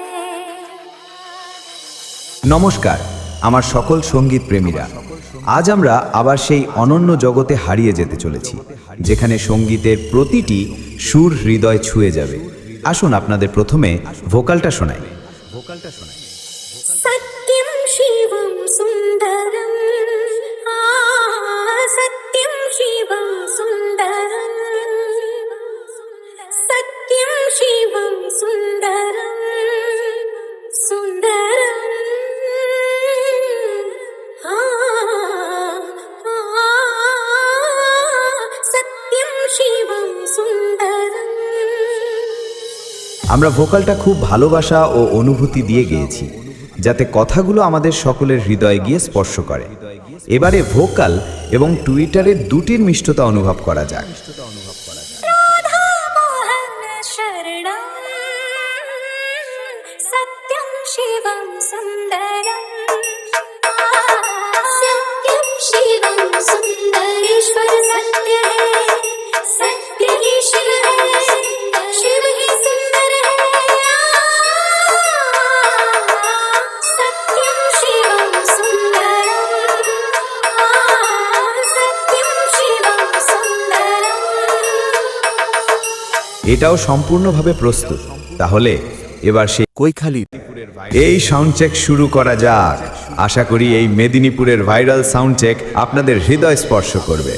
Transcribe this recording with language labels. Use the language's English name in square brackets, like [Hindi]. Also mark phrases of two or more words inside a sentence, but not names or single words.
[Bangla] নমস্কার আমার সকল সঙ্গীত প্রেমীরা, আজ আমরা আবার সেই অনন্য জগতে হারিয়ে যেতে চলেছি, যেখানে সঙ্গীতের প্রতিটি সুর হৃদয় ছুঁয়ে যাবে। আসুন আপনাদের প্রথমে ভোকালটা শোনাই। [Sanskrit] सत्यं शिवं सुन्दरं, सत्यं शिवं सुन्दरं, सत्यं शिवं सुन्दरं, सुन्दरं, सत्यं शिवं सुन्दरं। [Bangla] আমরা ভোকালটা খুব ভালোবাসা ও অনুভূতি দিয়ে গেয়েছি, যাতে কথাগুলো আমাদের সকলের হৃদয়ে গিয়ে স্পর্শ করে। এবারে ভোকাল এবং টুইটারের দুটির মিষ্টতা অনুভব করা যাক। [Sanskrit] राधा मोहन शरणं, सत्यं शिवं सुन्दरं, सत्यं शिवं सुन्दरेश्वर [Hindi] सत्य है, सत्य ही शिव है, शिव ही सुंदर है। [Sanskrit] सत्यं शिवं सुन्दरं, सत्यं शिवं सुन्दरं। [Bangla] এটাও সম্পূর্ণভাবে প্রস্তুত। তাহলে এবার সেই কৈখালি এই [English] sound check [Bangla] শুরু করা যাক। আশা করি এই মেদিনীপুরের [English] viral sound check [Bangla] আপনাদের হৃদয় স্পর্শ করবে।